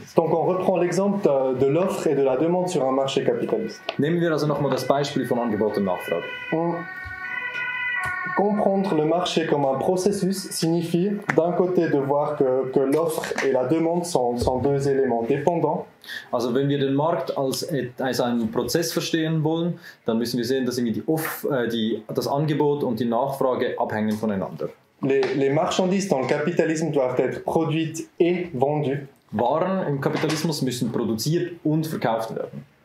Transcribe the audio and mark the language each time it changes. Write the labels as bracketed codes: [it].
[fr] Donc on reprend l'exemple de l'offre et de la demande sur un marché capitaliste. [de] Nehmen wir also nochmal das Beispiel von Angebot und Nachfrage. [fr] Comprendre le marché comme un processus signifie d'un côté de voir que l'offre et la demande sont deux éléments dépendants. [de] Also wenn wir den Markt als einen Prozess verstehen wollen, dann müssen wir sehen, dass irgendwie das Angebot und die Nachfrage abhängen voneinander. [fr] Les marchandises dans le capitalisme doivent être produites et vendues. [de] Waren im Kapitalismus müssen produziert und verkauft werden.